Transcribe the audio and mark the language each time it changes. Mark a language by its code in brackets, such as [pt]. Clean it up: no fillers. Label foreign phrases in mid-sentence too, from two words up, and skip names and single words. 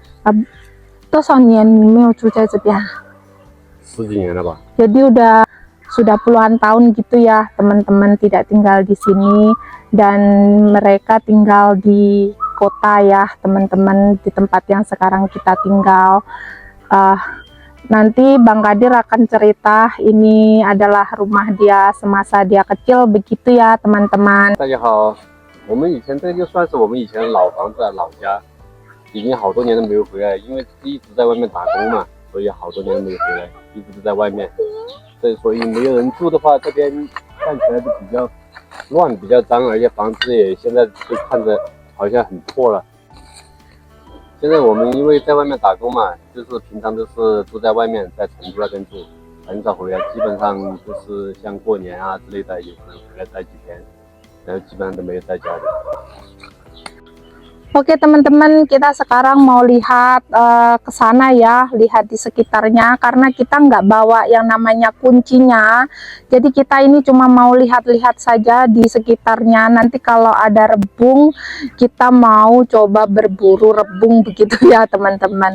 [id] Jadi sudah puluhan tahun gitu ya teman-teman tidak tinggal di sini, dan mereka tinggal di kota ya teman-teman, di tempat yang sekarang kita tinggal. Nanti Bang Kadir akan cerita ini adalah rumah dia semasa dia kecil begitu ya teman-teman. [zh] 大家好，我们以前这个就算是我们以前老房子老家，已经好多年都没有回来，因为一直在外面打工嘛，所以好多年都没有回来，一直都在外面。所以没有人住的话，这边看起来就比较乱，比较脏，而且房子也现在就看着好像很破了。现在我们因为在外面打工嘛，就是平常都是住在外面，在成都那边住，很少回来，基本上就是像过年啊之类的，有可能回来待几天，然后基本上都没有在家里。 [id] Oke teman-teman, kita sekarang mau lihat ke sana ya, lihat di sekitarnya, karena kita nggak bawa yang namanya kuncinya. Jadi kita ini cuma mau lihat-lihat saja di sekitarnya. Nanti kalau ada rebung, kita mau coba berburu rebung begitu ya teman-teman.